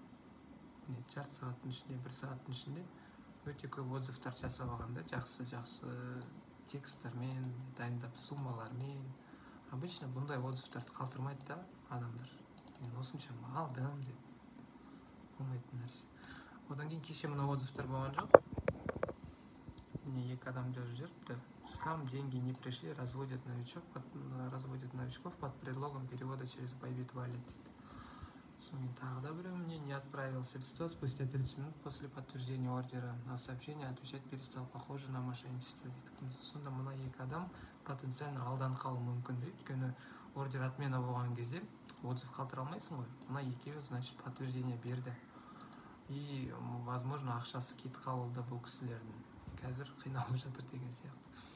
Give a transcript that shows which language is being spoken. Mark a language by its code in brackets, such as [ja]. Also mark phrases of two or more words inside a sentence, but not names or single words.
[kk] Жарты сағаттың ішінде, 1 сағаттың ішінде өте көп отзывтар жасап алған да, жақсы тексттермен, дайындап суммалармен. Обычно бұндай отзывтарды қалдырмайды да адамдар. Мен осыншама алдым деп. Болмайтын нәрсе. Одан кейін кеше мына отзывтар болған жоқ. Мне екі адам жазып жүріпті. [ru] Скам, деньги не пришли, разводят новичков под предлогом перевода через Bybit Wallet. Тогда мне не отправил средства спустя 30 минут после подтверждения ордера. На сообщение отвечать перестал, похоже на мошенничество. [kk] Сонда мына екі адам потенциально алданып қалуы мүмкін дейді. Өйткені ордер отмена болған кезде отзыв қалдыра алмайсың ғой. Мына екеуі, значит, подтверждение берді. [ru] И, возможно, [kk] ақшасы кетіп қалды бұл кісілердің. Қазір қиналып жатыр деген сияқты.